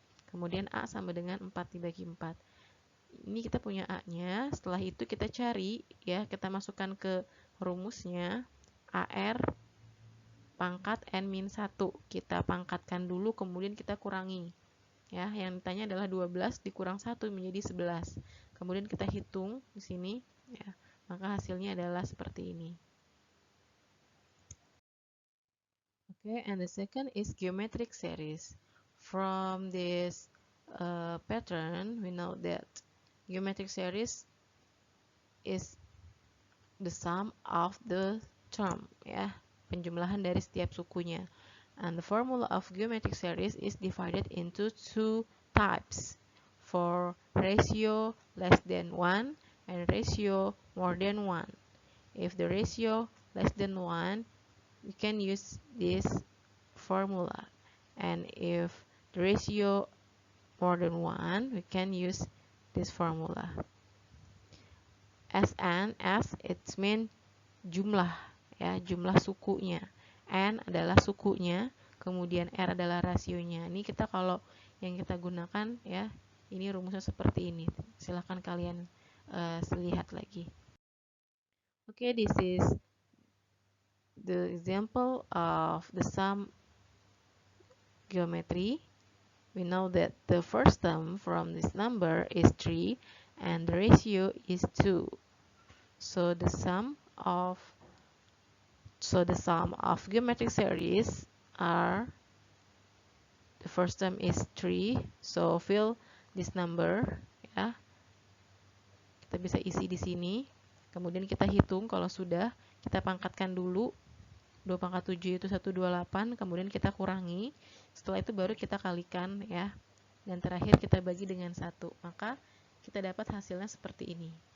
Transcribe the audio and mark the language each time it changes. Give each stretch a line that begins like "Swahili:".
Indonesian: Kemudian A sama dengan 4 dibagi 4. Ini kita punya A-nya, setelah itu kita cari ya, kita masukkan ke rumusnya AR pangkat N-1. Kita pangkatkan dulu, kemudian kita kurangi. Ya, yang ditanya adalah 12 dikurang 1 menjadi 11. Kemudian kita hitung di sini ya, maka hasilnya adalah seperti ini.
English: Okay, and the second is geometric series. From this pattern, we know that geometric series is the sum of the term, ya,
Indonesian: penjumlahan dari setiap sukunya.
English: And the formula of geometric series is divided into two types, for ratio less than 1 and ratio more than 1. If the ratio less than 1, we can use this formula, and if the ratio more than 1, we can use this formula. Sn, S, it means
Indonesian: jumlah, ya, jumlah sukunya. N adalah sukunya, kemudian R adalah rasionya. Ini kita kalau yang kita gunakan ya, ini rumusnya seperti ini. Silahkan kalian lihat lagi.
English: Okay, this is the example of the sum geometry. We know that the first term from this number is 3 and the ratio is 2. So the sum of geometric series are, the first term is 3, so fill this number ya.
Indonesian: Kita bisa isi di sini. Kemudian kita hitung, kalau sudah kita pangkatkan dulu. 2 pangkat 7 itu 128, kemudian kita kurangi. Setelah itu baru kita kalikan ya. Dan terakhir kita bagi dengan 1. Maka kita dapat hasilnya seperti ini.